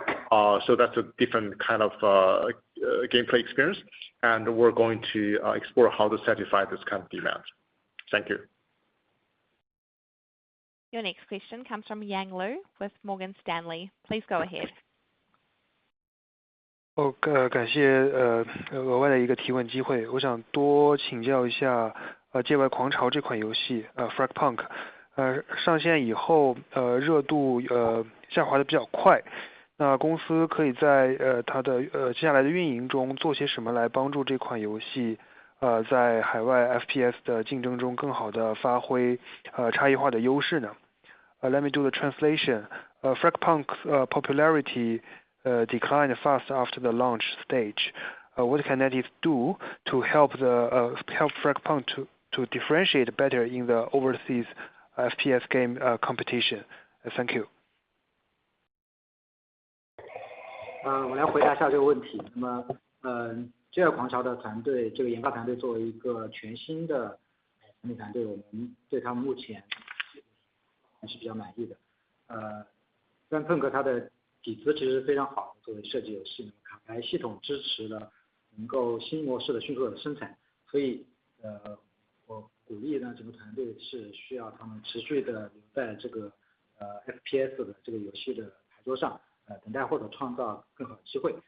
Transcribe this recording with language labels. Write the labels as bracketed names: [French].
[English] So that's a different kind of gameplay experience. And we're going to explore how to satisfy this kind of demand. Thank you. Your next question comes from Yang Lu with Morgan Stanley. Please go ahead. [Chinese] 感谢额外的一个提问机会，我想多请教一下界外狂潮这款游戏FragPunk，上线以后热度下滑的比较快，那公司可以在它的接下来的运营中做些什么来帮助这款游戏在海外 FPS 的竞争中更好的发挥差异化的优势呢？ [English] Let me do the translation. FragPunk's popularity declined fast after the launch stage. What can NetEase do to help FragPunk to differentiate better in the overseas FPS game competition? Thank you. [Chinese] 我来回答一下这个问题。那么，界外狂潮的团队，这个研发团队作为一个全新的产品团队，我们对他们目前还是比较满意的。 FragPunk它的底子其实非常好的，作为设计游戏，卡牌系统支持了能够新模式的迅速的生产，所以我鼓励呢整个团队是需要他们持续的留在这个FPS 的这个游戏的牌桌上，等待或者创造更好的机会。